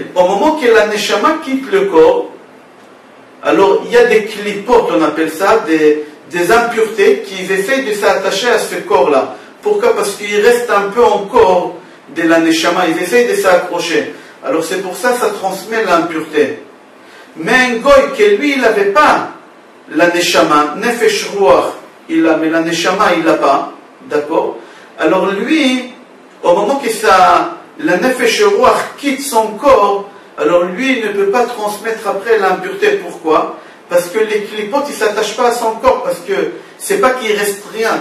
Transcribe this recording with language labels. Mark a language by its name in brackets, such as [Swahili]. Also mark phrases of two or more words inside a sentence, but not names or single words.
[French] Au moment que la neshama quitte le corps, alors il y a des clipotes, on appelle ça, des impuretés qui essayent de s'attacher à ce corps-là. Pourquoi? Parce qu'il reste un peu encore de la neshama, ils essayent de s'accrocher. Alors c'est pour ça que ça transmet l'impureté. Mais un goy que lui, il n'avait pas la neshama, [Hebrew] נפש רוח, [French] il a, mais la neshama, il l'a pas, d'accord? Alors lui, au moment que la [Hebrew] נפש רוח [French] quitte son corps, alors lui, il ne peut pas transmettre après l'impureté. Pourquoi? Parce que les clipotes, ils ne s'attachent pas à son corps, parce que c'est pas qu'il reste rien.